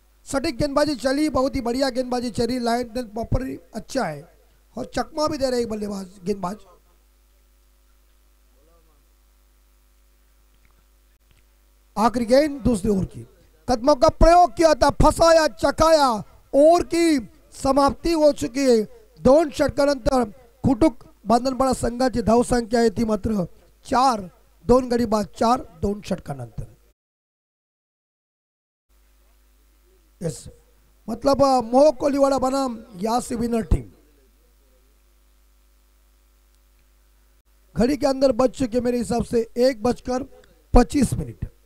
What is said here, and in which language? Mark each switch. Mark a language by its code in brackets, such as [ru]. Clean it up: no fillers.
[hi] सटीक गेंदबाजी चली, बहुत ही बढ़िया गेंदबाजी चली, लाइन देन प्रॉपर अच्छा है और चकमा भी दे रहे बल्लेबाज गेंदबाज। आखिरी गेंद दूसरी ओवर की, कदमों का प्रयोग किया था, फंसाया, चकाया, ओवर की समाप्ति हो चुकी है। [mr] 2 षटकानंतर खुटुक बंधन बड़ा संघाची धाव संख्या आहे ती मात्र 4, 2 गडी बाद 4, 2 षटकानंतर। [hi] यस, मतलब मोह कोलीवाड़ा बना यहाँ से विनर टीम। घड़ी के अंदर बच चुके मेरे हिसाब से 1:25।